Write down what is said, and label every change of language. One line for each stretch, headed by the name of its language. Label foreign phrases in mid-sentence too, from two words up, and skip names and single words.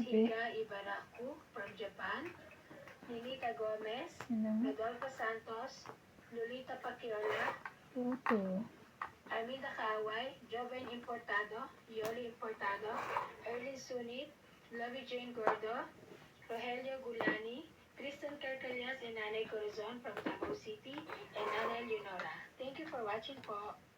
Filipino: Grabe.
English: Higa Ibaraku from Japan, Nilita Gomez, Rodolfo Santos, Lolita Paquiola,
Filipino: Ito.
English: Arminda Kaaway, Joven Importado, Yoli Importado, Erlin Sunit, Lovey Jane Gordo, Rogelio Gulani, Kristen Carcalias and Nanay Corazon from Davao City, and Nanay Leonora. Thank you for watching po.